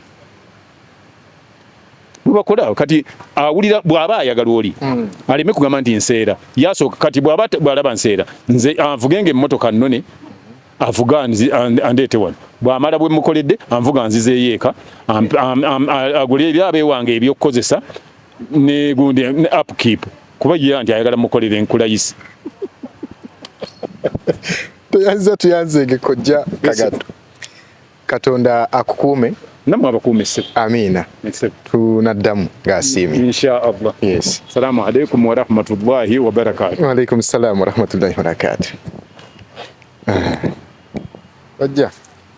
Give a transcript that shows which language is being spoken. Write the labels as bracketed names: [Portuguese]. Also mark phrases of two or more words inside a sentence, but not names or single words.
[Ganda] lubakola kati awulira bw'aba ayagala oli aleme kugamba nti nseera yasooka kati bw'alaba nseera nze anvugenge emmotoka nnone avuga andeete wano bw'amala bwe mukoledde anvuga nzizeeyo eka agule ebyabe wange ebyokukozesa ne gundi upkeep kuba ye nti ayagala mukolere enkulayisi tuyanzenge kojja Kagato Katonda akukuume namwe abakuume ssebo amiina tunaddamu ng'asiimye inshaallah yes [Arabic] السلام عليكم ورحمة الله وبركاته وعليكم السلام ورحمة الله وبركاته ojja